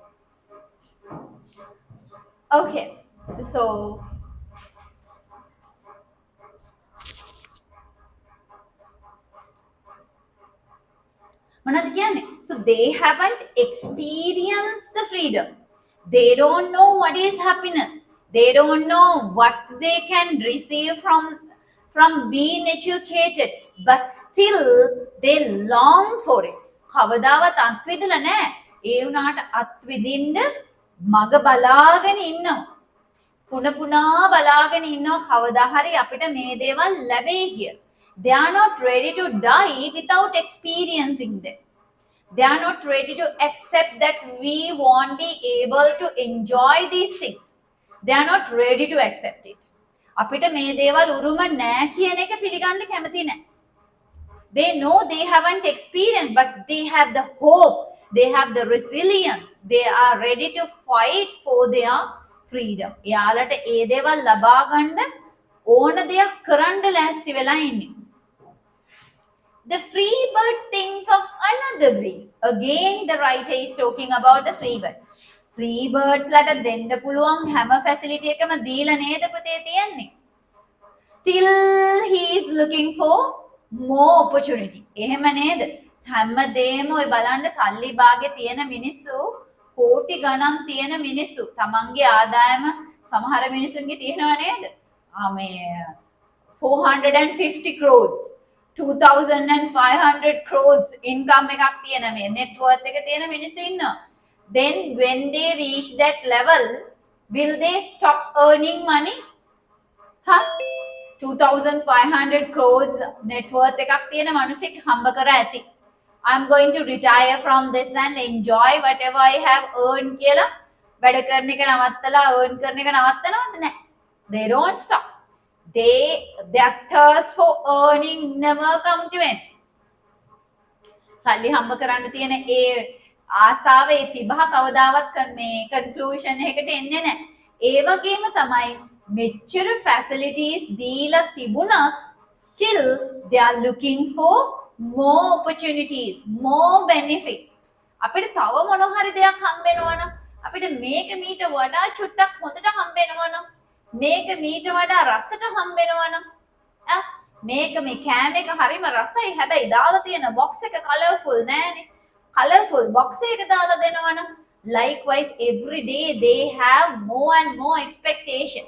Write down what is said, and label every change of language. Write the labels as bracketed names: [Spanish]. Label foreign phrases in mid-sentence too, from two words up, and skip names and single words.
[English] Okay, so so they haven't experienced the freedom. They don't know what is happiness. They don't know what they can receive from being educated, but still they long for it. [Sinhala] කවදාවත් අත්විඳලා නැහැ. ඒ වුණාට අත්විඳින්න මග බලාගෙන ඉන්නවා. පුනා බලාගෙන ඉන්නවා කවදා හරි අපිට මේ දේවල් ලැබෙයි කියලා. [English] They are not ready to die without experiencing them. They are not ready to accept that we won't be able to enjoy these things. They are not ready to accept it. [Sinhala] අපිට මේ දේවල් උරුම නැහැ කියන එක පිළිගන්න කැමති නැහැ. [English] They know they haven't experienced, but they have the hope they have the resilience, they are ready to fight for their freedom. [Sinhala] එයාලට ඒ දේවල් ලබා ගන්න ඕන දෙයක් කරන්න ලෑස්ති වෙලා ඉන්නේ. [English] The free bird thinks of another breeze. Again, the writer is talking about the free bird. Free birds [Sinhala] ලට දෙන්න පුළුවන් හැම facility එකම දීලා නේද පුතේ තියන්නේ. [English] Still he is looking for more opportunity. [Sinhala] එහෙම නේද? හැමදේම ඔය බලන්න සල්ලි භාගේ තියෙන මිනිස්සු කෝටි ගණන් තියෙන මිනිස්සු තමන්ගේ ආදායම සමහර මිනිස්සුන්ගේ තියෙනවා නේද? මේ 450 crores 2500 crores income එකක් තියෙන මේ [English] net worth [Sinhala] එක තියෙන මිනිස්සු ඉන්නවා. [English] Then when they reach that level, will they stop earning money? [Sinhala] Huh? 2500 crores [English] net worth [Sinhala] එකක් තියෙන මිනිස්සෙක් හම්බ කර ඇති. [English] I'm going to retire from this and enjoy whatever I have earned [Sinhala] කියලා වැඩ කරන එක නවත්තලා earn කරන එක නවත්තනවද නැහැ. [English] They don't stop. Their thirst for earning never come to end. [Sinhala] සල්ලි හම්බ කරන්න තියෙන ඒ ආසාව ඒ තිබහ කවදාවත් මේ conclusion එකකට එන්නේ නැහැ. ඒ වගේම තමයි මෙච්චර facilities දීලා තිබුණත් [English] still they are looking for more opportunities, more benefits. [Sinhala] අපිට තව මොන හරි දෙයක් හම්බෙනවා නම් අපිට මේක මීට වඩා චුට්ටක් හොඳට හම්බෙනවා නම් මේක මීට වඩා රසට හම්බෙනවා නම් මේක මේ කෑම එක හරිම රසයි හැබැයි දාලා තියෙන box එක colourful නෑනේ. [English] Colourful box [Sinhala] එක දාලා දෙනවා නම් [English] likewise every day they have more and more expectation.